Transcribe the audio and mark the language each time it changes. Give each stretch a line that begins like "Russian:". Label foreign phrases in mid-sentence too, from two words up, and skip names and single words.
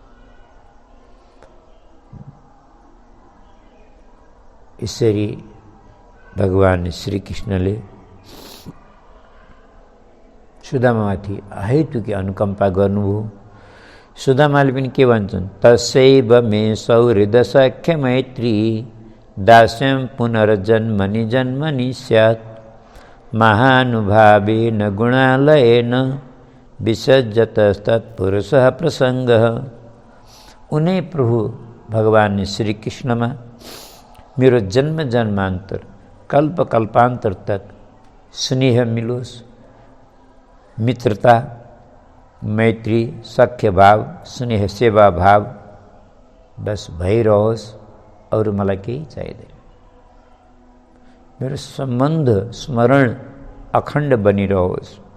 Nepali: यसरी भगवान श्री कृष्णले सुदामामाथि अहेतुकी अनुकम्पा गर्नुभयो। सुदामाले पनि के भन्छन्,
Sanskrit: तस्यैव मे सौहृद सख्य मैत्री दास्यं पुनर्जन्मनि जन्मनि स्यात् महानुभावेन गुणालयेन विसज्जतस्तत्पुरुषः प्रसङ्गः।
Nepali: उनै प्रभु भगवान श्री कृष्णमा मेरो जन्म जन्मान्तर कल्प कल्पान्तर तक स्नेह मिलोस्, मित्रता, मैत्री, सख्य भाव, स्नेह सेवा भाव बस भइरहोस्, अरू मलाई केही चाहिँदैन। मेरो सम्बन्ध स्मरण अखण्ड बनिरहोस्।